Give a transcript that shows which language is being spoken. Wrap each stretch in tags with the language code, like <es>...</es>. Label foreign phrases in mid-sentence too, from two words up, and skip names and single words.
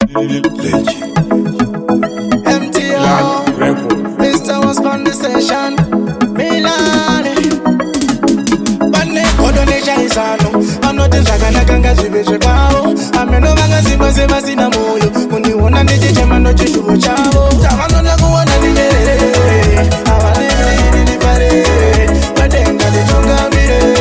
<en>Legend. M T R. Land Records. Mister was on the session. Milan.</en> <sn>Pane godo nechaisano. Vanoti zvakanaka ngazvive zvekwavo. Ameno vangazimba sevasina moyo. Kundiona ndichichema ndochitshuvo chavo. Chavanoda kuona ndinyerere. Havane miri ndifare. Vadenga nditungamire.</sn>